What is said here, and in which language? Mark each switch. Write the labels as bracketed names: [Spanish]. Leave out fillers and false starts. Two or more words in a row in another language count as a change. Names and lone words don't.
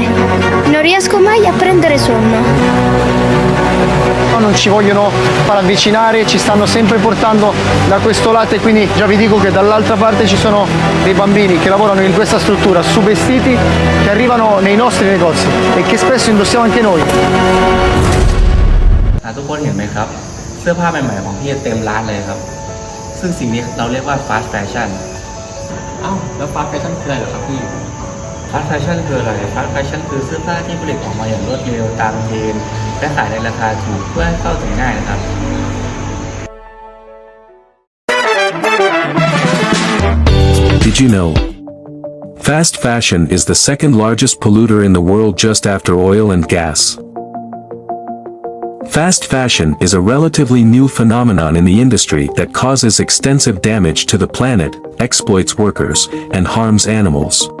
[Italian] Non riesco mai a prendere sonno. Non ci vogliono far avvicinare, ci stanno sempre portando da questo lato e quindi già vi dico che dall'altra parte ci sono dei bambini che lavorano in questa struttura su vestiti che arrivano nei nostri negozi e che spesso indossiamo anche noi. [Thai] ทุกคนเห็นไหมครับเสื้อผ้าใหม่ๆของพี่เต็มร้านเลยครับซึ่งสิ่งนี้เราเรียกว่า [English] fast fashion [Thai] แล้ว [English] fast fashion [Thai] คืออะไรเหรอครับพี่ [English] fast fashion [Thai] คืออะไร [English] fast fashion [Thai] คือเสื้อผ้าที่ผลิตออกมาอย่างรวดเร็วตามเทรนด์และขายในราคาถูกเพื่อให้เข้าถึงง่ายนะครับ [English] Did you know? Fast fashion is the second largest polluter in the world just after oil and gas. Fast fashion is a relatively new phenomenon in the industry that causes extensive damage to the planet, exploits workers, and harms animals.